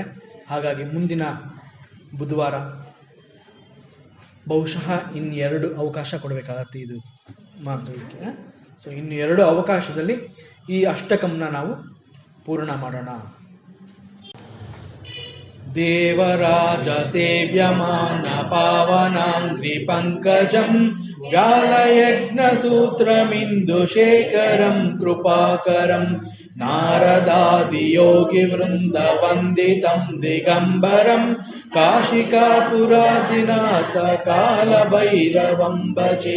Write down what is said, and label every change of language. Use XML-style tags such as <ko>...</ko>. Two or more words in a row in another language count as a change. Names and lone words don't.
<kn>ಹಾಗಾಗಿ ಮುಂದಿನ ಬುಧವಾರ ಬಹುಶಃ ಇನ್ನೆರಡು ಅವಕಾಶ ಕೊಡಬೇಕಾಗತ್ತೆ ಇದು ಮಾತುವಿಕೆ. ಸೊ ಇನ್ನು 2 ಅವಕಾಶದಲ್ಲಿ ಈ ಅಷ್ಟಕಂನ ನಾವು ಪೂರ್ಣ ಮಾಡೋಣ.</kn> <sa>ದೇವರಾಜ ಸೇವ್ಯಮಾನ ಪಾವನಾಂಗ್ರಿ ಪಂಕಜಂ ವ್ಯಾಲಯಜ್ಞ ಸೂತ್ರಮಿಂದು ಶೇಖರಂ ಕೃಪಾಕರಂ ನಾರದಾದಿ ಯೋಗಿ ವೃಂದ ವಂದಿತಂ ದಿಗಂಬರಂ ಕಾಶಿಕಾಪುರಾದಿನಾಥ ಕಾಲ ಭೈರವಂ ಭಜೆ.</sa>